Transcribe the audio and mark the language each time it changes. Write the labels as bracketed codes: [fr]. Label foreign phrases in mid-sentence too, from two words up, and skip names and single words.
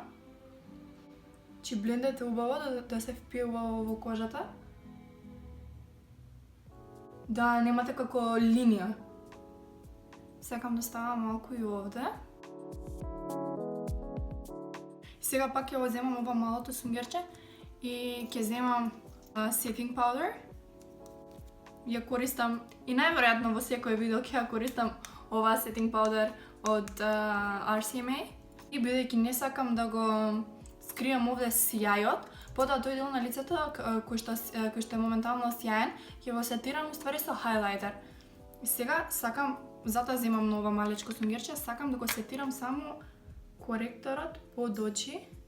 [mk] Чи блендете убаво да се впиува во кожата. Да немате како линија. Сакам да ставам малку и овде. Сега пак ќе го земам ова малото сунгерче и ќе земам [en] setting powder. [mk] Ја користам и најверојатно во секој видео ќе ја користам ова [en] setting powder [mk] од RCMA. И бидејќи не сакам да го скријам овде сјајот, Потоа тој дел на лицето кој што е моментално сјаен, ќе го сетирам уствари со хайлайтер. И сега сакам, затоа земам нова малечко сунгерче, сакам да го сетирам само коректорот под очи.